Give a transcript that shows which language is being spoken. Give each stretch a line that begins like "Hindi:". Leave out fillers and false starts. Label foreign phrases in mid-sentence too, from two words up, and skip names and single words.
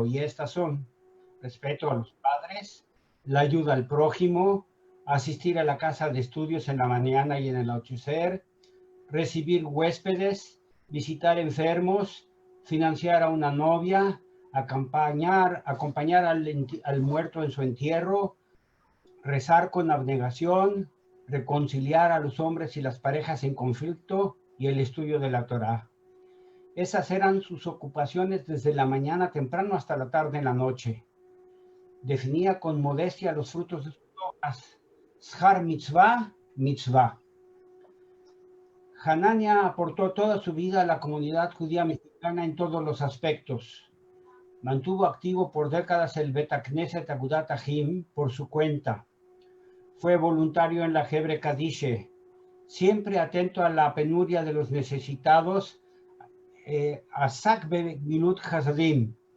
Spanish: Y estas son: respeto a los padres, la ayuda al prójimo, asistir a la casa de estudios en la mañana y en el anochecer, recibir huéspedes, visitar enfermos, financiar a una novia, acompañar al muerto en su entierro, rezar con abnegación, reconciliar a los hombres y las parejas en conflicto y el estudio de la Torá. Esas eran sus ocupaciones desde la mañana temprano hasta la tarde en la noche. Definía con modestia los frutos de sus obras.
Hebrew: שכר מצוה, מצוה.
Spanish: Hanania aportó toda su vida a la comunidad judía mexicana en todos los aspectos. Mantuvo activo por décadas el Bet Knesset Agudat Ahim por su cuenta. Fue voluntario en la Hebre Kadishe, siempre atento a la penuria de los necesitados,
Hebrew: עסק בגמילות חסדים.